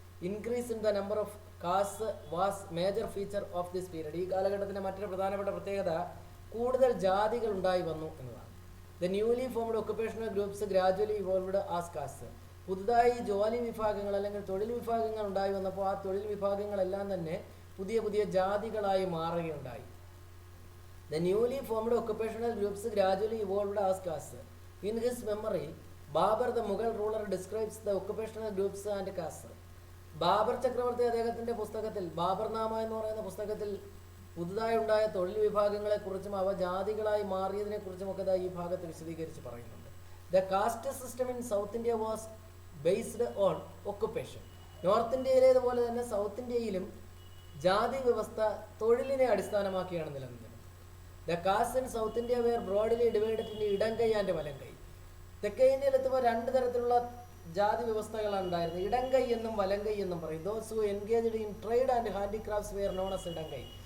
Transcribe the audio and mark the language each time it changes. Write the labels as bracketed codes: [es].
[en] Increase in the number of caste was major feature of this period. [ml] ഈ കാലഘട്ടത്തിൻ്റെ മറ്റൊരു പ്രധാനപ്പെട്ട പ്രത്യേകത കൂടുതൽ ജാതികൾ ഉണ്ടായി വന്നു എന്നതാണ്. [en] The newly formed occupational groups gradually evolved as caste. [ml] പുതുതായി ജോലി വിഭാഗങ്ങൾ അല്ലെങ്കിൽ തൊഴിൽ വിഭാഗങ്ങൾ ഉണ്ടായി വന്നപ്പോൾ ആ തൊഴിൽ വിഭാഗങ്ങളെല്ലാം തന്നെ പുതിയ പുതിയ ജാതികളായി മാറുകയുണ്ടായി. [en] The newly formed occupational groups gradually evolved as castes. In his memory, Babur the Mughal ruler describes the occupational groups and castes. [ml] Babur ചക്രവർത്തി അദ്ദേഹത്തിൻ്റെ പുസ്തകത്തിൽ ബാബർനാമ എന്ന് പറയുന്ന പുസ്തകത്തിൽ പുതുതായി ഉണ്ടായ തൊഴിൽ വിഭാഗങ്ങളെക്കുറിച്ചും അവ ജാതികളായി മാറിയതിനെക്കുറിച്ചുമൊക്കെ ഈ ഭാഗത്ത് വിശദീകരിച്ച് പറയുന്നുണ്ട്. [en] The caste system in South India was based on occupation. [ml] North ഇന്ത്യയിലേതുപോലെ തന്നെ സൗത്ത് ഇന്ത്യയിലും ജാതി വ്യവസ്ഥ തൊഴിലിനെ അടിസ്ഥാനമാക്കിയാണ് നിലനിന്നത്. [en] The castes in South India were broadly divided into ഇടംകൈ and വലംകൈ. [ml] തെക്കേ ഇന്ത്യയിലെത്തുമ്പോൾ രണ്ട് തരത്തിലുള്ള ജാതി വ്യവസ്ഥകളാണ് ഉണ്ടായിരുന്നത്. ഇടംകൈ എന്നും വലംകൈ എന്നും പറയും. [en] Those who engaged in trade and handicrafts were known as ഇടംകൈ.